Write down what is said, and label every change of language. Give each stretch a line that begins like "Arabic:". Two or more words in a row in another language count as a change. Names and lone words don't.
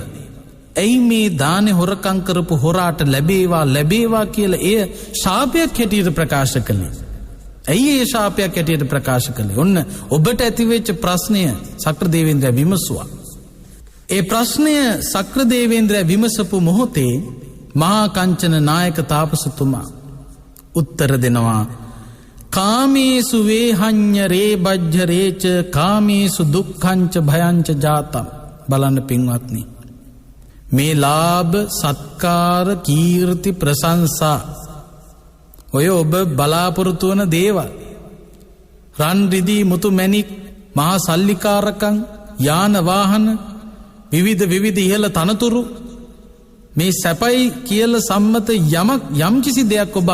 Sinhala: ඇයි මේ දානේ හොරකම් කරපු හොරාට ලැබේවා කියලා එය ශාපයක් හැටියට ප්‍රකාශ කළේ? ඇයි ඒ ශාපයක් ඇටියට ප්‍රකාශ කළේ? ඔන්න ඔබට ඇතිවෙච්ච ප්‍රශ්නය සක්‍රදේවේන්ද්‍රයා විමසුවා. ඒ ප්‍රශ්නය සක්‍රදේවේන්ද්‍රයා විමසපු මොහොතේ මහා කංචන නායක තාපසතුමා උත්තර දෙනවා.
Pali: කාමේසු වේහඤ්ඤ රේබජ්ජ රේච කාමේසු දුක්ඛංච භයංච ජාතම්.
Sinhala: බලන්න පින්වත්නි, මේ ලාභ සත්කාර කීර්ති ප්‍රශංසා ඔය ඔබ බලාපොරොත්තු වන දේවල්, රන් රිදී මුතු මැණික් මහා සල්ලිකාරකම් යාන වාහන විවිධ ඉහළ තනතුරු, මේ සැපයි කියලා සම්මත යම් කිසි දෙයක් ඔබ